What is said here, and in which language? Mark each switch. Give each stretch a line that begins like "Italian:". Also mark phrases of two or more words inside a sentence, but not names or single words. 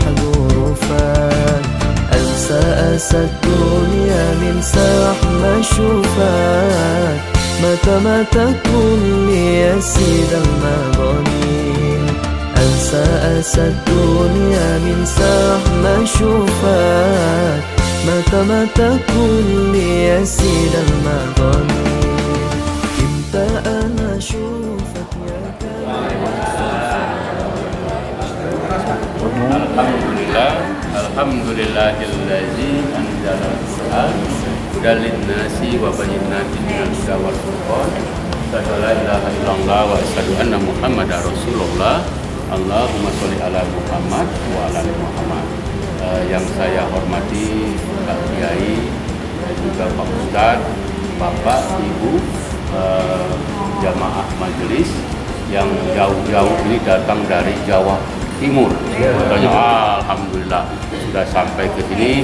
Arabic: ظروفك أنسى الدنيا من ساعة ما أشوفك متى كل يا سيد المغانين أنسى الدنيا من ساعة ما أشوفك متى كل يا سيد المغانين إمتى أنا أشوفك يا الحمد لله الذي أنزل القرآن هدى للناس وبينات من الهدى والفرقان. أشهد أن لا إله إلا الله وأشهد أن محمدا رسول الله. اللهم صل على محمد وعلى آل محمد.
Indonesian: Yang saya hormati Pak Kiai dan juga Pak Ustadz, Bapak, Ibu, jamaah majelis yang jauh-jauh ini datang dari Jawa Timur. Katanya alhamdulillah sudah sampai ke sini.